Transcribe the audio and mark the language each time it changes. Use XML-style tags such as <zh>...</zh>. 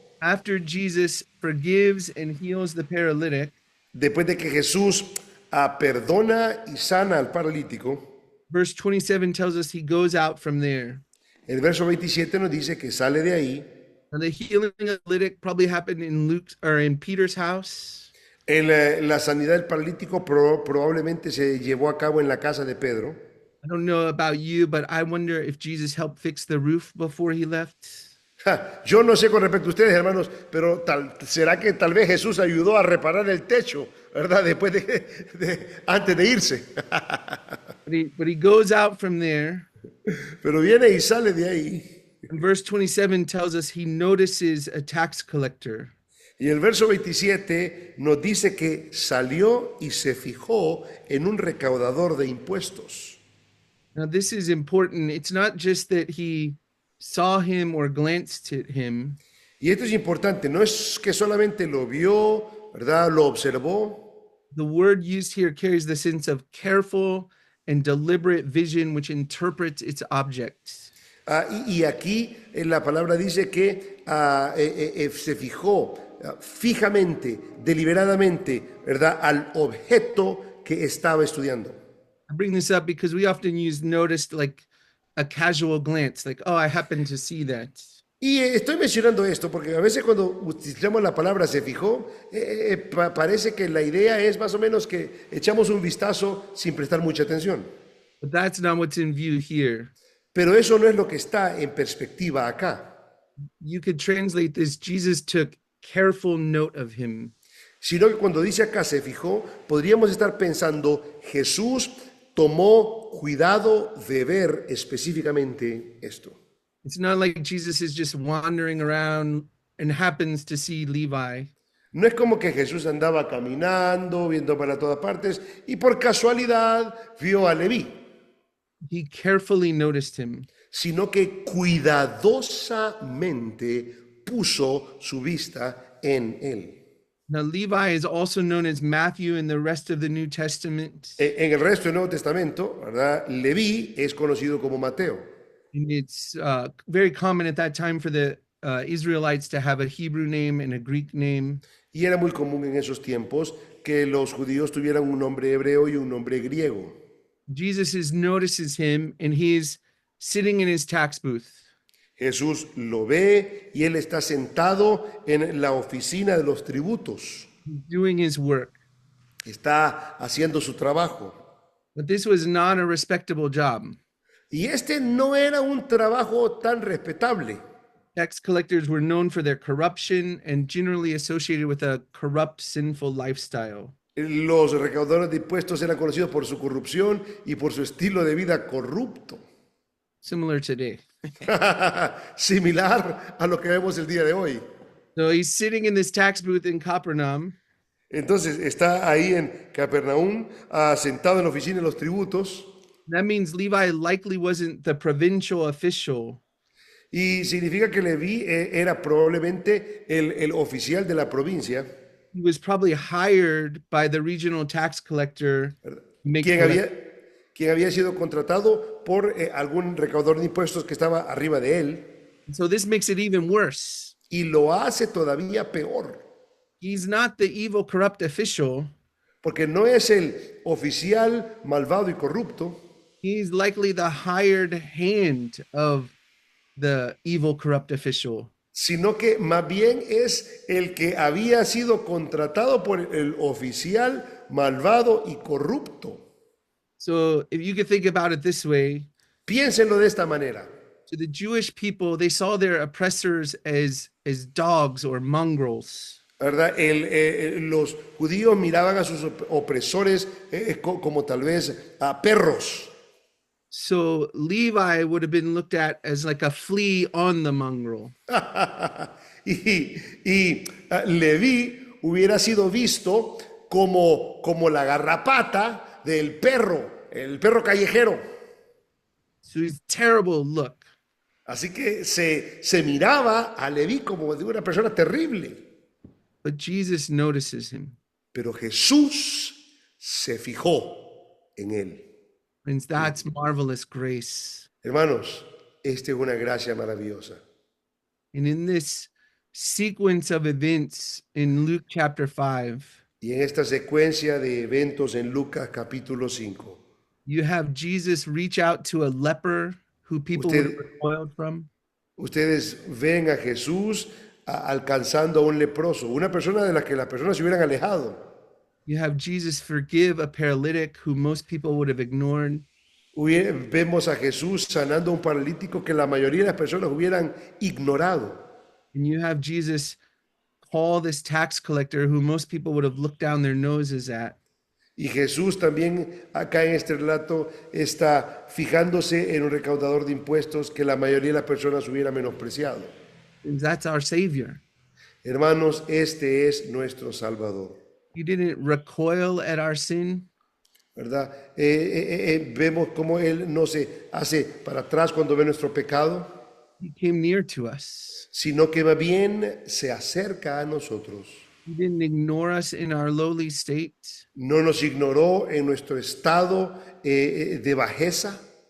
<en>after Jesus forgives and heals the paralytic,</en> <es>después de que Jesús perdona y sana al paralítico,</es> <en>verse 27 tells us he goes out from there.</en> <es>el verso 27 nos dice que sale de ahí.</es> <en>Now the healing of the paralytic probably happened in Luke's or in Peter's house.</en> <es>La sanidad del paralítico probablemente se llevó a cabo en la casa de Pedro.</es> <en>I don't know about you, but I wonder if Jesus helped fix the roof before he left.</en> <es>Yo no sé con respecto a ustedes, hermanos, pero será que tal vez Jesús ayudó a reparar el techo, ¿verdad? Después antes de irse.</es> <en>But he goes out from there.</en> <es>Pero viene y sale de ahí.</es> <en>And verse 27 tells us he notices a tax collector.</en> <es>Y el verso 27 nos dice que salió y se fijó en un recaudador de impuestos.</es> <en>Now this is important. It's not just that he saw him or glanced at him.</en> <es>Y esto es importante, no es que solamente lo vio, ¿verdad? Lo observó.</es> <en>The word used here carries the sense of careful and deliberate vision which interprets its objects.</en> <es>Y aquí la palabra dice que se fijó fijamente, deliberadamente, ¿verdad? Al objeto que estaba estudiando.</es> <en>I bring this up because we often use noticed like a casual glance, like, oh, I happen to see that.</en> <es>Y estoy mencionando esto porque a veces cuando utilizamos la palabra se fijó, parece que la idea es más o menos que echamos un vistazo sin prestar mucha atención.</es> <en>But that's not what's in view here.</en> <es>Pero eso no es lo que está en perspectiva acá.</es> <en>You could translate this, Jesus took careful note of him.</en> <es>Sino que cuando dice acá se fijó, podríamos estar pensando, Jesús tomó cuidado de ver específicamente esto.</es> <en>It's not like Jesus is just wandering around and happens to see Levi.</en> <es>No es como que Jesús andaba caminando, viendo para todas partes, y por casualidad vio a Leví.</es> <en>He carefully noticed him.</en> <es>Sino que cuidadosamente puso su vista en él.</es> <en>Now, Levi is also known as Matthew in the rest of the New Testament.</en> <es>En el resto del Nuevo Testamento, ¿verdad? Leví es conocido como Mateo.</es> <en>And it's very common at that time for the Israelites to have a Hebrew name and a Greek name.</en> <es>Y era muy común en esos tiempos que los judíos tuvieran un nombre hebreo y un nombre griego.</es> <en>Notices him and he's sitting in his tax booth.</en> <es>Jesús lo ve y él está sentado en la oficina de los tributos.</es> <en>Doing his work.</en> <es>Está haciendo su trabajo.</es> <en>But this was not a respectable job.</en> <es>Y este no era un trabajo tan respetable.</es> <en>Tax collectors were known for their corruption and generally associated with a corrupt, sinful lifestyle.</en> <es>Los recaudadores de impuestos eran conocidos por su corrupción y por su estilo de vida corrupto.</es> <en>Similar today.</en> <es>Similar a lo que vemos el día de hoy.</es> <en>So he's sitting in this tax booth in Capernaum.</en> <es>Entonces está ahí en Capernaum, sentado en la oficina de los tributos.</es> <en>That means Levi likely wasn't the provincial official.</en> <es>Y significa que Leví era probablemente el oficial de la provincia.</es> <en>He was probably hired by the regional tax collector.</en> <es>Quien había sido contratado por algún recaudador de impuestos que estaba arriba de él.</es> <en>So this makes it even worse.</en> <es>Y lo hace todavía peor.</es> <en>He's not the evil, corrupt official.</en> <es>Porque no es el oficial malvado y corrupto.</es> <en>He's likely the hired hand of the evil, corrupt official.</en> <es>Sino que más bien es el que había sido contratado por el oficial malvado y corrupto.</es> <en>So if you could think about it this way,</en> <es>piénsenlo de esta manera.</es> <en>To the Jewish people, they saw their oppressors as dogs or mongrels.</en> <es>¿Verdad? Los judíos miraban a sus opresores como tal vez a perros.</es> <en>So Levi would have been looked at as like a flea on the mongrel.</en> <es>y Leví hubiera sido visto como la garrapata del perro, el perro callejero.</es> <en>So he's terrible look.</en> <es>Así que se miraba a Leví como de una persona terrible.</es> <en>But Jesus notices him.</en> <es>Pero Jesús se fijó en él.</es> <en>And that's marvelous grace.</en> <es>Hermanos, esta es una gracia maravillosa.</es> <en>And in this sequence of events in Luke chapter 5,</en> <es>y en esta secuencia de eventos en Lucas capítulo 5,</es> <en>you have Jesus reach out to a leper who people were recoiled from.</en> <es>Ustedes ven a Jesús alcanzando a un leproso, una persona de la que las personas se hubieran alejado.</es> <en>You have Jesus forgive a paralytic who most people would have ignored.</en> <es>Vemos a Jesús sanando a un paralítico que la mayoría de las personas hubieran ignorado.</es> <en>And you have Jesus call this tax collector who most people would have looked down their noses at.</en> <es>Y Jesús también acá en este relato está fijándose en un recaudador de impuestos que la mayoría de las personas hubiera menospreciado.</es> <en>And that's our Savior.</en> <es>Hermanos, este es nuestro Salvador.</es> <en>He didn't recoil at our sin.</en> <es>¿Verdad? Vemos cómo Él no se hace para atrás cuando ve nuestro pecado.</es> <en>He came near to us.</en> <es>Sino que más bien se acerca a nosotros.</es> <en>He didn't ignore us in our lowly state.</en> <es>No nos ignoró en nuestro estado de bajeza.</es>